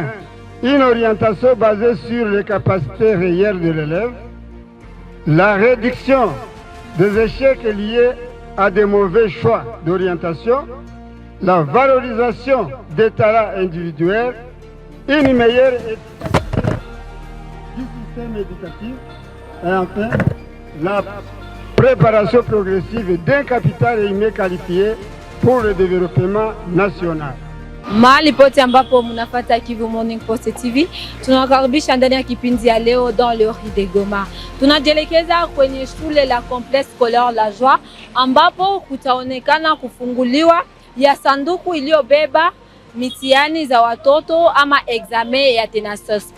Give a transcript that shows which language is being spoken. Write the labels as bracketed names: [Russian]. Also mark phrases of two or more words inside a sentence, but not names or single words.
[French] Une orientation basée sur les capacités réelles de l'élève, la réduction des échecs liés à des mauvais choix d'orientation, la valorisation des talents individuels, une meilleure efficacité du système éducatif et enfin la préparation progressive d'un capital humain qualifié pour le développement national. [Swahili] Mahali pote ambapo mnafuata Kivu Morning Post TV, tunawakaribisha ndani ya kipindi ya leo [French] dans le Ori de Goma. [Swahili] Tunajielekeza kwenye shule la Complexe Scolaire La Joie ambapo kutaonekana kufunguliwa ya sanduku iliyobeba mitihani za watoto ama examen ya TENASOSP.